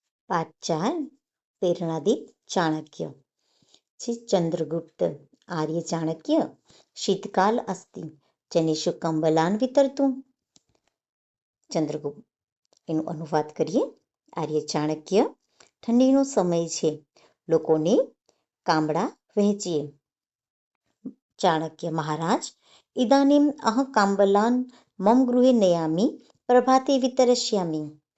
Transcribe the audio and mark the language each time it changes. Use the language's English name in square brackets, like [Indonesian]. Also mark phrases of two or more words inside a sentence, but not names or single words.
[Sanskrit] पाठ 4 प्रेरणादीप चाणक्य चंद्रगुप्त आर्य चाणक्य शीतकाल अस्ति जनेषु कंबलान वितरतु। [Gujarati] ચંદ્રગુપ્ત એનું અનુવાદ કરીએ. આર્ય ચાણક્ય ઠંડીનો સમય છે, લોકોને કામડા વહેંચીએ. [Sanskrit] ચાણક્ય મહારાજ ઇદાનીમ અહ કાંબલાન મમ ગૃહે નયામી પ્રભાતે વિતરશ્યામી.